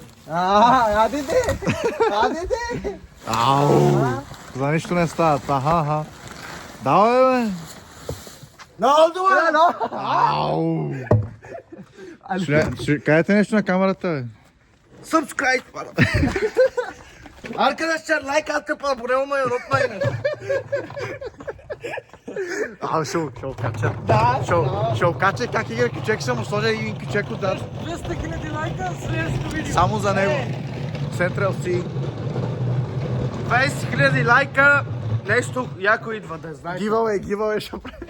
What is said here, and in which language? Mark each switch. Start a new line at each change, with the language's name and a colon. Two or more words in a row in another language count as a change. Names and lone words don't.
Bulgarian: Ау! За нищо не става. Аха. Давай, бе. Ау! Ще кажете нещо на камерата, бе.
English: Subscribe.
Turkish: Arkadaşlar like atıp abone olmayı unutmayın.
Bulgarian: Ау, ще окача. Ще окача как игра кючек, ще му сложа един кючек отзад. 200 000 лайка, следващото видео. Само за него. Central C. 20 000 лайка. Нещо яко идва да знаете. Гивавей ще прави.